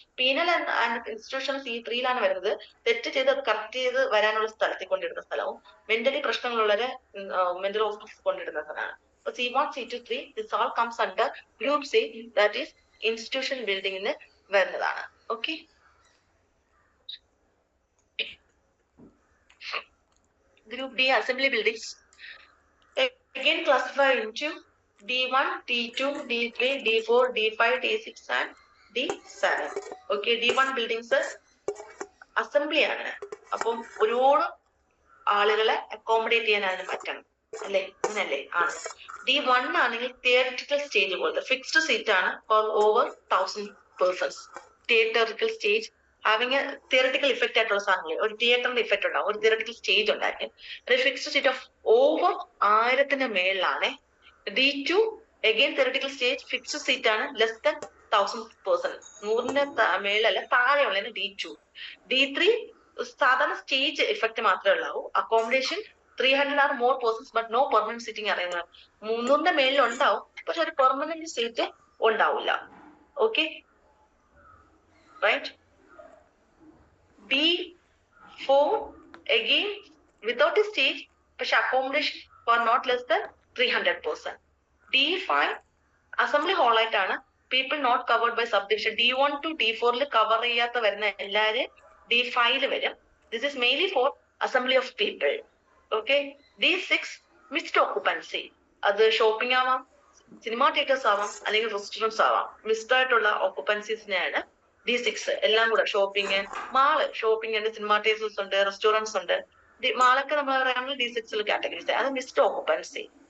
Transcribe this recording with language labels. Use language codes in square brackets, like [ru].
[ml] Penal and institution C3 വരുന്നത് തെറ്റ് ചെയ്ത് അത് കറക്റ്റ് ചെയ്ത് വരാനുള്ള സ്ഥലത്തിൽ കൊണ്ടിടുന്ന സ്ഥലവും, മെന്റലി പ്രശ്നങ്ങളുള്ളവരെ മെന്റൽ ഹോസ്പിറ്റൽസ് കൊണ്ടിടുന്ന സ്ഥലമാണ്. [en] അപ്പൊ C1, C2, 3 this all comes under group C, that is institution ബിൽഡിംഗിന് വരുന്നതാണ്. Okay, group D assembly buildings again classified into D1, D2, D3, D4, D5, D6 and D7. Okay, D1 buildings assembly ആണ്. [ml] അപ്പം ഒരുപാട് ആളുകളെ accommodate ചെയ്യാൻ അതിന് പറ്റണം അല്ലെ, അങ്ങനല്ലേ ആണ്. D1 ആണെങ്കിൽ തിയററ്റിക്കൽ സ്റ്റേജ് പോലത്തെ ഫിക്സ്ഡ് സീറ്റ് ആണ് [en] For over 1000 persons. [ml] Theatrical stage having A theoretical effect ആയിട്ടുള്ള സാധനങ്ങൾ, ഒരു തിയേറ്ററിന്റെ ഇഫക്റ്റ് ഉണ്ടാവും, ഒരു തിയററ്റിക്കൽ സ്റ്റേജ് ഉണ്ടായിരിക്കും. [en] ഒരു fixed seat of over 1000 മേളിലാണ്. D2 again theoretical stage, fixed seat ആണ്, less than 1000 person, 100 മേളല്ല താഴെയുള്ളതിന് D2. D3 [ml] സാധാരണ സ്റ്റേജ് ഇഫക്റ്റ് മാത്രമേ ഉള്ളൂ, [en] Accommodation 300 or more persons but no permanent sitting arrangement. [ml] 300 മേളിൽ ഉണ്ടാവും, പക്ഷെ ഒരു പെർമനന്റ് സീറ്റ് ഉണ്ടാവില്ല. [en] Okay, right. D4 again without a stage, പക്ഷെ accommodation for not less than 300 person. D5 assembly hall ആയിട്ടാണ്, people not covered by subdivision. [ml] D1 to D4 cover ചെയ്യാത്ത വരുന്ന എല്ലാവരും D5 വരും. [en] This is mainly for assembly of people. Okay, D6 mixed occupancy, അത് shopping ആവാം, cinema theatres ആവാം, അല്ലെങ്കിൽ restaurants ആവാം. [ml] മിക്സ്ഡ് ആയിട്ടുള്ള ഓക്കുപ്പൻസീസിനെയാണ് D6. എല്ലാം കൂടെ ഷോപ്പിംഗ്, മാള്, ഷോപ്പിംഗ് ഉണ്ട്, സിനിമ തിയേറ്റേഴ്സ് ഉണ്ട്, റെസ്റ്റോറൻറ്റ്സ് ഉണ്ട്. മാളൊക്കെ നമ്മൾ പറയുമ്പോൾ D6 കാറ്റഗറീസ്, അത് മിക്സ്ഡ് ഓക്കുപ്പൻസി.